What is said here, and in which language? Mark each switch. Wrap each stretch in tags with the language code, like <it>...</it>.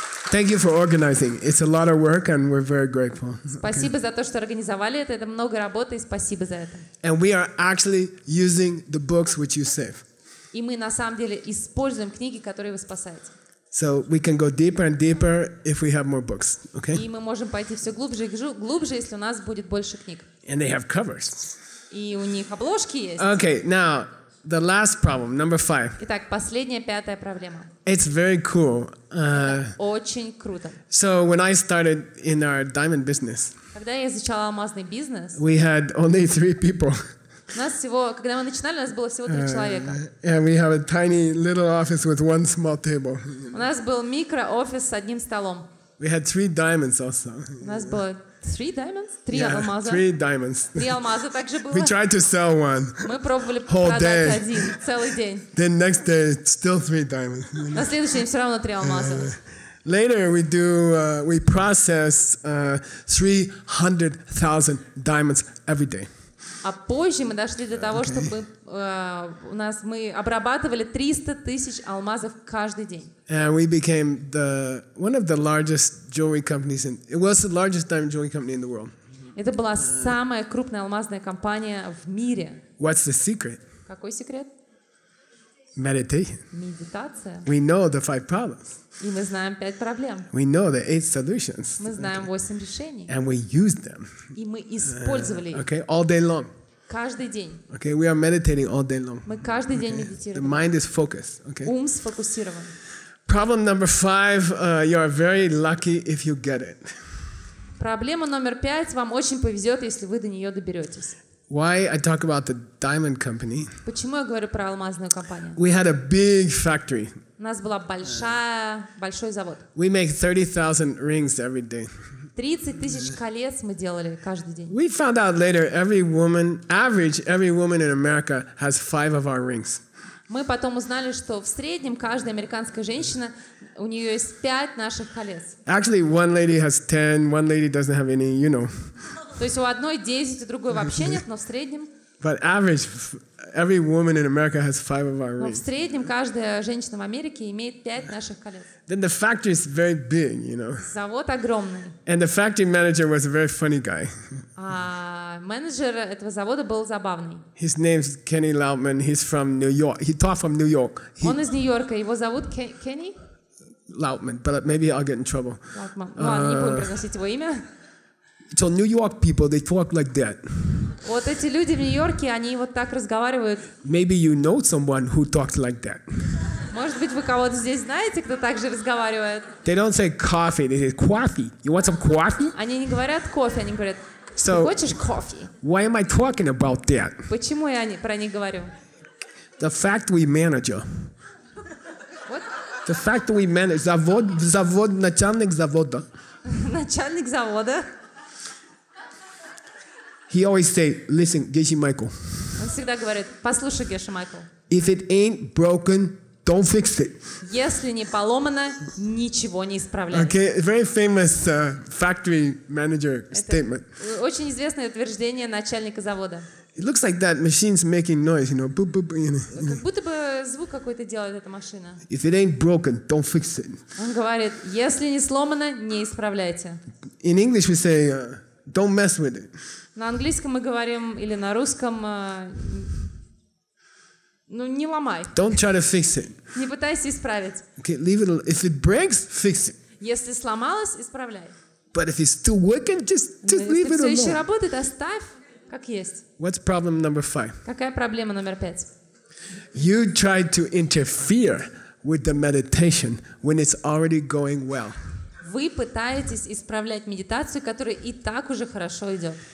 <en>thank you for organizing. It's a lot of work and we're very grateful.</en> <ru>Спасибо за то, что организовали это. Это много работы, и спасибо за это.</ru> <en>And we are actually using the books which you save.</en> <ru>И мы на самом деле используем книги, которые вы спасаете.</ru> <en>So we can go deeper and deeper if we have more books, okay?</en> <ru>И мы можем пойти все глубже и глубже, если у нас будет больше книг.</ru> <en>And they have covers.</en> <ru>И у них обложки есть.</ru> <en>Okay, now the last problem, number 5.</en> <ru>Итак, последняя, 5-я проблема.</ru> <en>It's very cool.</en> <ru>Очень круто.</ru> <en>So when I started in our diamond business,</en> <ru>Когда я изучала алмазный бизнес,</ru> <en>we had only 3 people.</en> <ru>у нас всего, когда мы начинали, у нас было всего 3 человека.</ru> <en>And we have a tiny little office with 1 small table.</en> <ru>У нас был микроофис с одним столом.</ru> <en>We had 3 diamonds also.</en> <ru>У нас было 3 diamonds?</ru> <en>3 Yeah,</en> <ru>алмаза.</ru> <en>3 diamonds.</en> <ru>3 алмаза также было.</ru> <en>We tried to sell one.</en> <ru>Мы пробовали</ru> <en>Whole</en> <ru>продать</ru> <en>day.</en> <ru>один целый день.</ru> <en>Then next day, still 3 diamonds.</en> <ru>На следующий день все равно 3 алмаза.</ru> <en>Later, we process 300,000 diamonds every day.</en> <ru>А позже мы дошли до того, чтобы мы обрабатывали 300 тысяч алмазов каждый день.</ru> <en>And we became one of the largest jewelry companies it was the largest diamond jewelry company in the world.</en> <ru>Это была самая крупная алмазная компания в мире.</ru> <en>What's the secret?</en> <ru>Какой секрет?</ru> <en>Meditation.</en> <ru>Медитация.</ru> <en>We know the 5 problems.</en> <ru>И мы знаем 5 проблем.</ru> <en>We know the 8 solutions.</en> <ru>Мы знаем 8 решений.</ru> <en>And we use them.</en> <ru>И мы использовали их</ru> <en>Okay, all day long.</en> <ru>каждый день.</ru> <en>Okay, we are meditating all day long.</en> <ru>Мы каждый день</ru> <en>The</en> <ru>медитируем.</ru> <en>mind is focused. Okay.</en> <ru>Ум сфокусирован.</ru> <en>Problem number 5, you are very lucky if you get it.</en> <ru>Проблема номер 5. Вам очень повезет, если вы до нее доберетесь.</ru> <en>Why I talk about the diamond company?</en> <ru>Почему я говорю про алмазную компанию?</ru> <en>We had a big factory.</en> <ru>У нас была большой завод.</ru> <en>We make 30,000 rings every day.</en> <ru>30 тысяч колец мы делали каждый день.</ru> <en>We found out later every woman in America has 5 of our rings.</en> <ru>Мы потом узнали, что в среднем каждая американская женщина, у нее есть 5 наших колец.</ru> <en>Actually, one lady has 10, one lady doesn't have any, you know.</en> <ru>То есть у одной 10, у другой вообще нет, но в среднем...</ru> <en>But average, every woman in America has 5 of our</en> <ru>Но в</ru> <en>rings.</en> <ru>среднем каждая женщина в Америке имеет 5 наших колец.</ru> <en>Then the factory is very big, you know.</en> <ru>Завод огромный.</ru> <en>And the factory manager was a very funny guy.</en> <ru>А менеджер этого завода был забавный.</ru> <en>His name's Kenny Loutman. He's from New York. He taught from New York.</en> <ru>Он из Нью-Йорка. Его зовут Кенни?</ru> <en>Lautman, but maybe I'll get in trouble.</en> <ru>Ладно, не будем произносить его имя.</ru> <en>So New York people, they talk like that.</en> <ru>Вот эти люди в Нью-Йорке, они вот так разговаривают.</ru> <en>Maybe you know someone who talks like that.</en> <ru>Может быть, вы кого-то здесь знаете, кто так же разговаривает?</ru> <en>They don't say coffee, they say coffee. You want some coffee?</en> <ru>Они не говорят кофе, они говорят, ты хочешь кофе?</ru> <en>Why am I talking about that?</en> <ru>Почему я про них говорю?</ru> <en>The factory manager. What? The factory manager.</en> <ru>Завод, начальник завода. Начальник завода.</ru> <en>He always say, listen, Geshe Michael.</en> <ru>Он всегда говорит, послушай, Geshe Michael.</ru> <en>If it ain't broken, don't fix it.</en> <ru>Если не поломано, ничего не исправляй.</ru> <en>Okay, very famous factory manager statement.</en> <ru>Очень известное утверждение начальника завода.</ru> <en>It looks like that machine's making noise, you know. Boop, boop, you know.</en> <ru>Как будто бы звук какой-то делает эта машина.</ru> <en>If it ain't broken, don't fix it.</en> <ru>Он говорит, если не сломано, не исправляйте.</ru> <en>In English we say, don't mess with it.</en> <ru>На английском мы говорим, или на русском, ну, не ломай.</ru> <en>Don't try to fix it.</en> <ru>Не пытайся исправить.</ru> <en>Okay, leave it. If it breaks, fix it.</en> <ru>Если сломалось, исправляй.</ru> <en>But if it's still working, just leave</en> <ru>Если</ru> <en>it</en> <ru>все еще</ru> <en>alone.</en> <ru>работает, оставь, как есть.</ru> <en>What's problem number 5?</en> <ru>Какая проблема номер 5?</ru> <en>You try to interfere with the meditation when it's already going well.</en> <ru>Вы пытаетесь исправлять медитацию, которая и так уже хорошо идет.</ru>